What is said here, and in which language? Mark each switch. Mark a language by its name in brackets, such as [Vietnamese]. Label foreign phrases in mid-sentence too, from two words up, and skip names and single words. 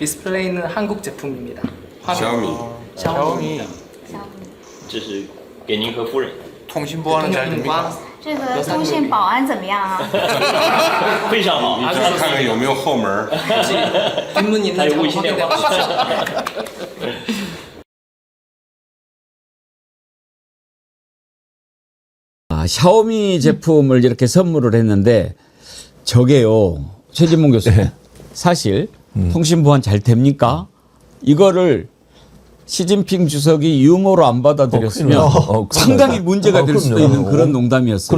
[Korean] 디스플레이는 한국 제품입니다. 샤오미 [Chinese] 这是给您和夫人， [Korean] 통신보안은 잘 됩니까? [Chinese] 这个通信保安怎么样啊？非常好。你看看有没有后门？ [Korean] 뒷문 있는 점 확인해 보십시오. 아, 샤오미 제품을 이렇게 선물을 했는데 저게요. 최진봉 교수님. 사실 통신 보안 잘 됩니까? 이거를 시진핑 주석이 유머로 안 받아들였으면 상당히 문제가 될 수도 있는 그런 농담이었어요.